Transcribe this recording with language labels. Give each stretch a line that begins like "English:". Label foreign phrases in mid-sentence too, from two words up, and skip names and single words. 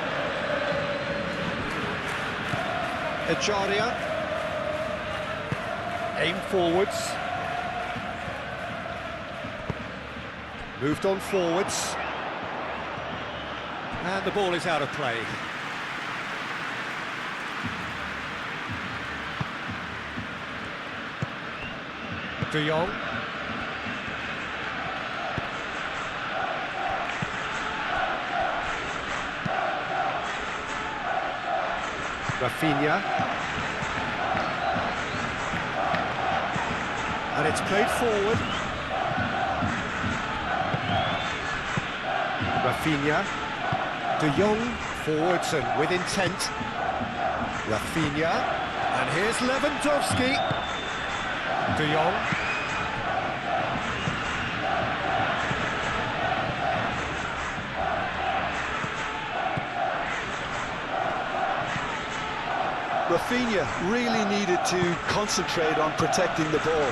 English: Ejaria. Aim forwards. Moved on forwards. And the ball is out of play. De Jong. Rafinha. And it's played forward. Rafinha. De Jong forwards and with intent. Rafinha. And here's Lewandowski. De Jong. Rafinha really needed to concentrate on protecting the ball.